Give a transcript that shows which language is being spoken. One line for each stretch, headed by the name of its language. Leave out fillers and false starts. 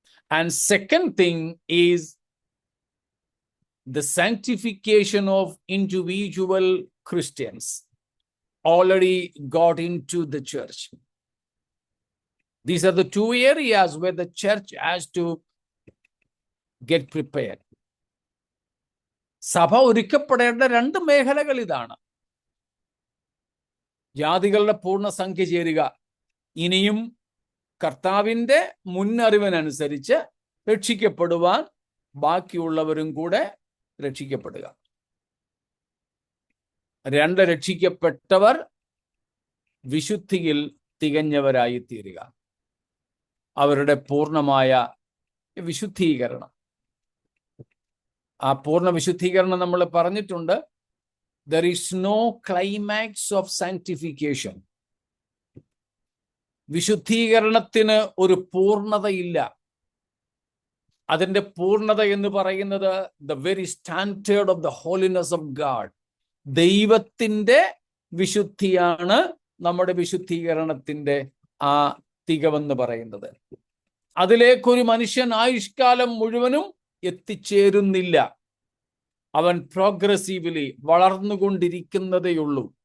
English: And second thing is the sanctification of individual Christians already got into the church. These are the two areas where the church has to get prepared.
Malayalam: സഭ ഒരുക്കപ്പെടേണ്ട രണ്ട് മേഖലകൾ ഇതാണ്. ജാതികളുടെ പൂർണ്ണസംഖ്യ ചേരുക, ഇനിയും കർത്താവിൻ്റെ മുന്നറിവിനനുസരിച്ച് രക്ഷിക്കപ്പെടുവാൻ ബാക്കിയുള്ളവരും കൂടെ രക്ഷിക്കപ്പെടുക. രണ്ട്, രക്ഷിക്കപ്പെട്ടവർ വിശുദ്ധിയിൽ തികഞ്ഞവരായി തീരുക, അവരുടെ പൂർണ്ണമായ വിശുദ്ധീകരണം. ആ പൂർണ്ണ വിശുദ്ധീകരണം നമ്മൾ പറഞ്ഞിട്ടുണ്ട്.
English: There is no climax of sanctification.
Malayalam: വിശുദ്ധീകരണത്തിന് ഒരു പൂർണ്ണതയില്ല. അതിൻ്റെ പൂർണ്ണത എന്ന് പറയുന്നത്
English: the very standard of the holiness of God.
Malayalam: ദൈവത്തിൻ്റെ വിശുദ്ധിയാണ് നമ്മുടെ വിശുദ്ധീകരണത്തിൻ്റെ ആ തികവെന്ന് പറയുന്നത്. അതിലേക്കൊരു മനുഷ്യൻ ആയുഷ്കാലം മുഴുവനും എത്തിച്ചേരുന്നില്ല. അവൻ പ്രോഗ്രസീവ്ലി വളർന്നുകൊണ്ടിരിക്കുന്നതേയുള്ളൂ.